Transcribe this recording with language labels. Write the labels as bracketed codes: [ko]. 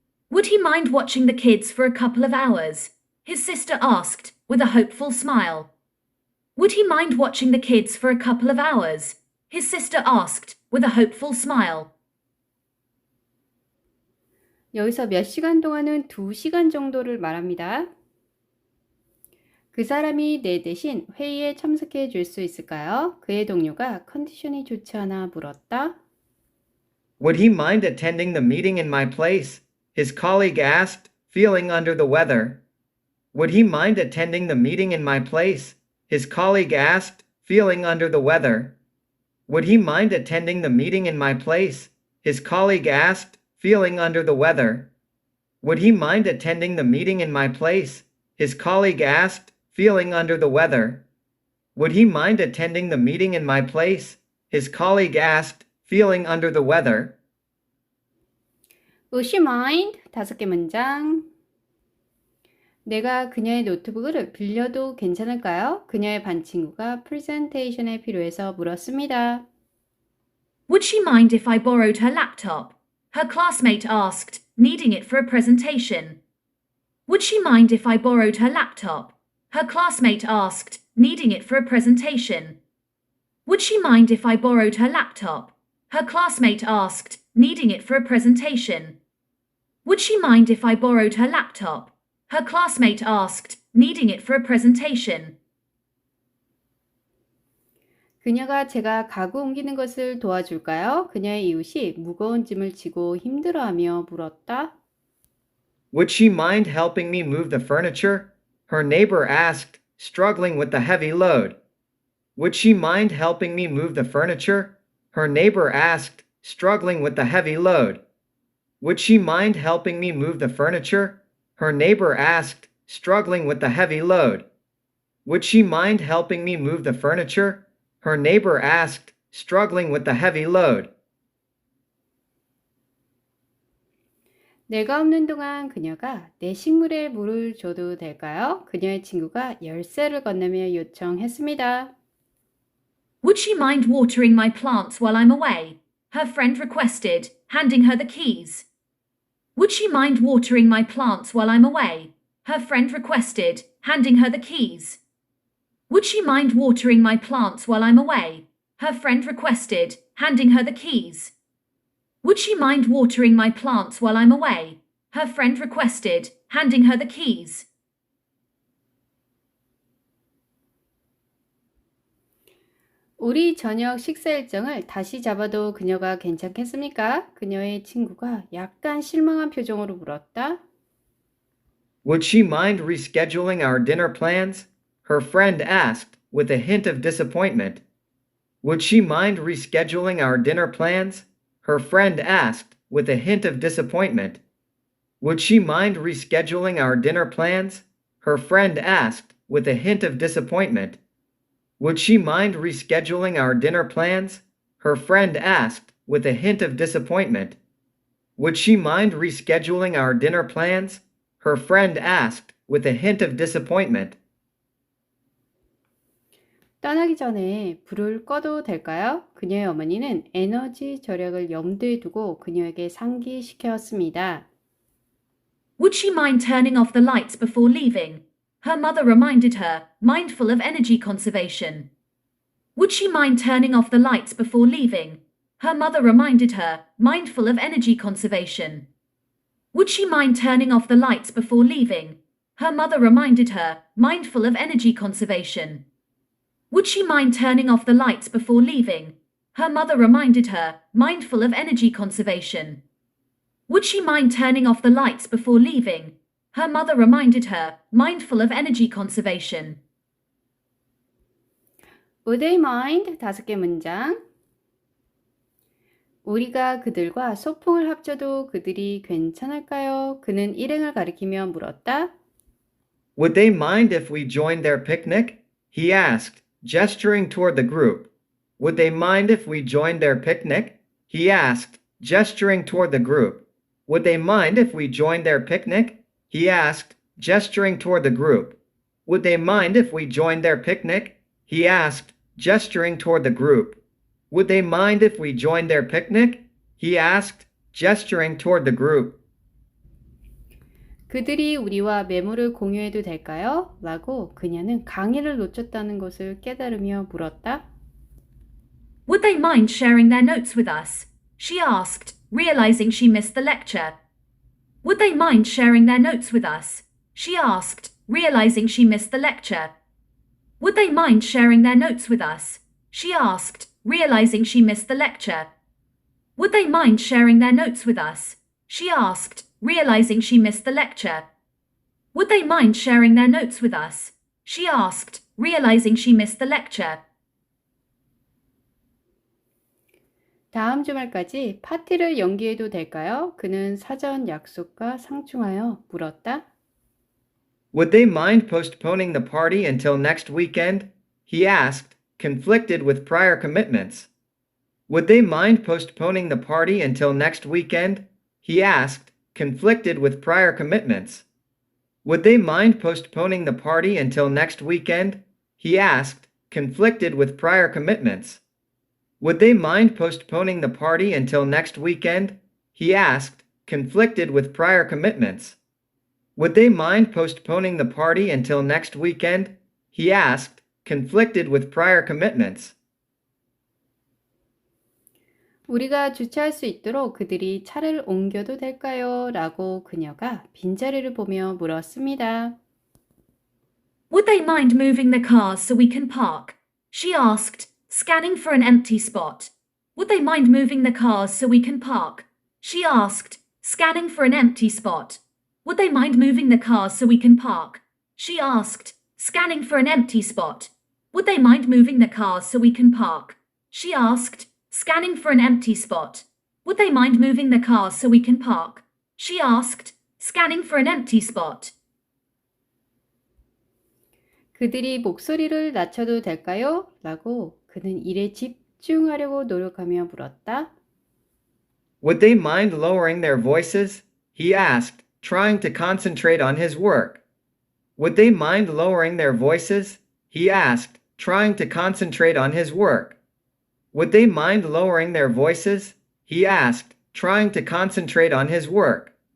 [en] Would he mind watching the kids for a couple of hours? His sister asked, with a hopeful smile. Would he mind watching the kids for a couple of hours? His sister asked, with a hopeful smile. [ko] 여기서 몇 시간 동안은 2시간 정도를 말합니다. 그 사람이 내 대신 회의에 참석해 줄 수 있을까요? 그의 동료가 컨디션이 좋지 않아 물었다. [en] Would he mind attending the meeting in my place? His colleague asked, feeling under the weather. Would he mind attending the meeting in my place? His colleague asked, feeling under the weather. Would he mind attending the meeting in my place? His colleague asked, feeling under the weather. Would he mind attending the meeting in my place? His colleague asked, feeling under the weather. Would he mind attending the meeting in my place? His colleague asked, feeling under the weather. Would she mind? [ko] 5개 문장. 내가 그녀의 노트북을 빌려도 괜찮을까요? 그녀의 반 친구가 프레젠테이션에 필요해서 물었습니다. [en] Would she mind if I borrowed her laptop? Her classmate asked, needing it for a presentation. Would she mind if I borrowed her laptop? Her classmate asked, needing it for a presentation. Would she mind if I borrowed her laptop? Her classmate asked, needing it for a presentation. Would she mind if I borrowed her laptop? Her classmate asked, needing it for a presentation. [ko] 그녀가 제가 가구 옮기는 것을 도와줄까요? 그녀의 이웃이 무거운 짐을 지고 힘들어하며 물었다. [en] Would she mind helping me move the furniture? Her neighbor asked, struggling with the heavy load. Would she mind helping me move the furniture? Her neighbor asked, struggling with the heavy load. Would she mind helping me move the furniture? Her neighbor asked, struggling with the heavy load. Would she mind helping me move the furniture? Her neighbor asked, struggling with the heavy load. [ko] 내가 없는 동안 그녀가 내 식물에 물을 줘도 될까요? 그녀의 친구가 열쇠를 건네며 요청했습니다. [en] Would she mind watering my plants while I'm away? Her friend requested, handing her the keys. Would she mind watering my plants while I'm away? Her friend requested, handing her the keys. Would she mind watering my plants while I'm away? Her friend requested, handing her the keys. Would she mind watering my plants while I'm away? Her friend requested, handing her the keys. [ko] 우리 저녁 식사 일정을 다시 잡아도 그녀가 괜찮겠습니까? 그녀의 친구가 약간 실망한 표정으로 물었다. [en] Would she mind rescheduling our dinner plans? Her friend asked, with a hint of disappointment. Would she mind rescheduling our dinner plans? Her friend asked, with a hint of disappointment. Would she mind rescheduling our dinner plans? Her friend asked, with a hint of disappointment. Would she mind rescheduling our dinner plans? Her friend asked, with a hint of disappointment. Would she mind rescheduling our dinner plans? Her friend asked, with a hint of disappointment. [ko] 떠나기 전에 불을 꺼도 될까요? 그녀의 어머니는 에너지 절약을 염두에 두고 그녀에게 상기시켰습니다. [en] Would she mind turning off the lights before leaving? Her mother reminded her, mindful of energy conservation. Would she mind turning off the lights before leaving? Her mother reminded her, mindful of energy conservation. Would she mind turning off the lights before leaving? Her mother reminded her, mindful of energy conservation. Would she mind turning off the lights before leaving? Her mother reminded her, mindful of energy conservation. Would she mind turning off the lights before leaving? Her mother reminded her, mindful of energy conservation. Would they mind? [ko] 5개 문장. 우리가 그들과 소풍을 합쳐도 그들이 괜찮을까요? 그는 일행을 가리키며 물었다. [en] Would they mind if we joined their picnic? He asked, gesturing toward the group. Would they mind if we joined their picnic? He asked, gesturing toward the group. Would they mind if we joined their picnic? He asked, gesturing toward the group. Would they mind if we joined their picnic? He asked, gesturing toward the group. Would they mind if we joined their picnic? He asked, gesturing toward the group. [ko] 그들이 우리와 매물을 공유해도 될까요? 라고 그녀는 강의를 놓쳤다는 것을 깨달으며 물었다. [en] Would they mind sharing their notes with us? She asked, realizing she missed the lecture. Would they mind sharing their notes with us? She asked, realizing she missed the lecture. Would they mind sharing their notes with us? She asked, realizing she missed the lecture. Would they mind sharing their notes with us? She asked, realizing she missed the lecture. Would they mind sharing their notes with us? She asked, realizing she missed the lecture. [ko] 다음 주말까지 파티를 연기해도 될까요? 그는 사전 약속과 상충하여 물었다. [en] Would they mind postponing the party until next weekend? He asked, conflicted with prior commitments. Would they mind postponing the party until next weekend? He asked, conflicted with prior commitments. Would they mind postponing the party until next weekend? He asked, conflicted with prior commitments. Would they mind postponing the party until next weekend? He asked, conflicted with prior commitments. Would they mind postponing the party until next weekend? He asked, conflicted with prior commitments. [ko] 우리가 주차할 수 있도록 그들이 차를 옮겨도 될까요? 라고 그녀가 빈자리를 보며 물었습니다. [en] Would they mind moving the cars so we can park? She asked, scanning for an empty spot. Would they mind moving the cars so we can park? She asked, scanning for an empty spot. Would they mind moving the cars so we can park? She asked, scanning for an empty spot. Would they mind moving the cars so we can park? She asked, scanning for an empty spot. Would they mind moving the cars so we can park? She asked, scanning for an empty spot. [ko] 그들이 목소리를 낮춰도 될까요? 라고 그는 일에 집중하려고 노력하며 물었다. [en] Would they mind lowering their voices? He asked, trying to concentrate on his work. Would they mind lowering their voices? He asked, trying to concentrate on his work. Would they mind lowering their voices? He asked, trying to concentrate on his work.